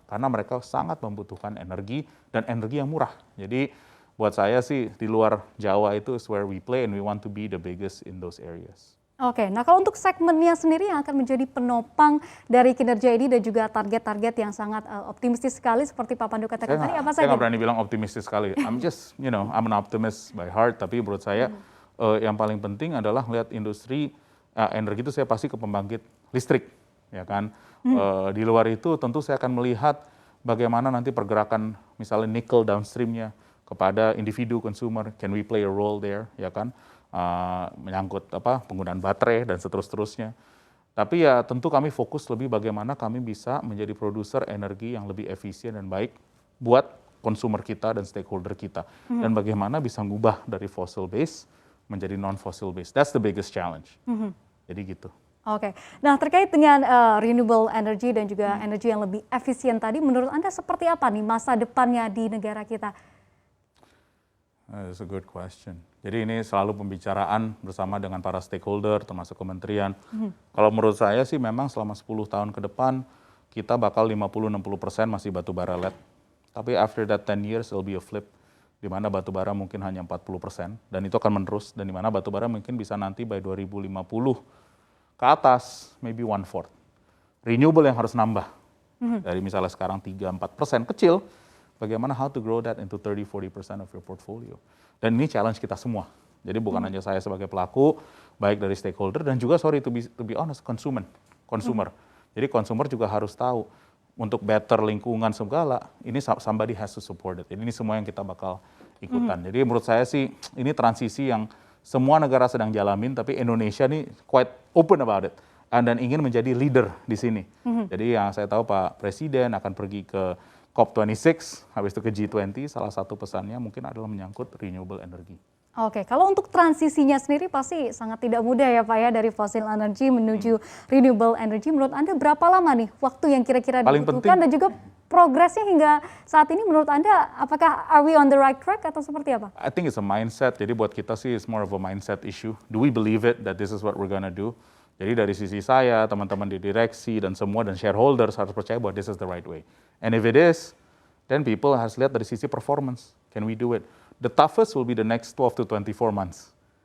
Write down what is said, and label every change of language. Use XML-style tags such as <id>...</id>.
<id>Karena mereka sangat membutuhkan energi, dan energi yang murah. Jadi, buat saya sih di luar Jawa itu</id> <en>is where we play and we want to be the biggest in those areas.</en> <id>Oke, nah kalau untuk segmennya sendiri yang akan menjadi penopang dari kinerja ini dan juga target-target yang sangat optimistis sekali seperti Pak Pandu katakan tadi, apa saja? Saya nggak berani bilang optimistis sekali.</id> <en>I'm just, I'm an optimist by heart.</en> <id>Tapi menurut saya yang paling penting adalah lihat industri energi itu saya pasti ke pembangkit listrik, ya kan. Di luar itu tentu saya akan melihat bagaimana nanti pergerakan misalnya nickel downstreamnya kepada individu consumer,</id> <en>can we play a role there,</en> <id>ya kan, menyangkut penggunaan baterai dan seterusnya. Tapi ya tentu kami fokus lebih bagaimana kami bisa menjadi produser energi yang lebih efisien dan baik buat consumer kita dan stakeholder kita, dan bagaimana bisa ngubah dari fossil base menjadi non fossil base.</id> <en>That's the biggest challenge.</en> <id>Jadi gitu. Oke, nah terkait dengan renewable energy dan juga energi yang lebih efisien tadi, menurut Anda seperti apa nih masa depannya di negara kita?</id> <en>That's a good question.</en> <id>Jadi ini selalu pembicaraan bersama dengan para stakeholder, termasuk kementerian. Kalau menurut saya sih memang selama 10 tahun ke depan, kita bakal 50-60% masih batu bara LED. Tapi</id> <en>after that 10 years, it'll be a flip.</en> <id>Di mana batu bara mungkin hanya 40%, dan itu akan menerus. Dan di mana batu bara mungkin bisa nanti</id> <en>by 2050</en> <id>ke atas,</id> <en>maybe 1/4.</en> <id>Renewable yang harus nambah. Dari misalnya sekarang 3-4%, kecil. Bagaimana</id> <en>how to grow that into 30-40% of your portfolio.</en> <id>Dan ini challenge kita semua. Jadi bukan hanya saya sebagai pelaku, baik dari stakeholder dan juga</id> <en>to be honest,</en> <id>consumer. Jadi consumer juga harus tahu untuk better lingkungan segala, ini</id> <en>somebody has to support it.</en> <id>Ini semua yang kita bakal ikutan. Jadi menurut saya sih ini transisi yang semua negara sedang jalanin, tapi Indonesia nih</id> <en>quite open about it.</en> <id>Dan ingin menjadi leader di sini. Jadi yang saya tahu Pak Presiden akan pergi ke COP26, habis itu ke G20, salah satu pesannya mungkin adalah menyangkut renewable energy. Oke, kalau untuk transisinya sendiri pasti sangat tidak mudah ya Pak ya, dari fossil energy menuju renewable energy. Menurut Anda berapa lama nih waktu yang kira-kira dibutuhkan dan juga progresnya hingga saat ini menurut Anda, apakah</id> <en>are we on the right track</en> <id>atau seperti apa?</id> <en>I think it's a mindset,</en> <id>jadi buat kita sih</id> <en>it's more of a mindset issue. Do we believe it that this is what we're gonna do?</en> <id>Jadi dari sisi saya, teman-teman di direksi dan semua dan shareholders harus percaya bahwa</id> <en>this is the right way. And if it is, then people</en> <id>harus lihat dari sisi</id> <en>performance. Can we do it? The toughest will be the next 12 to 24 months.</en>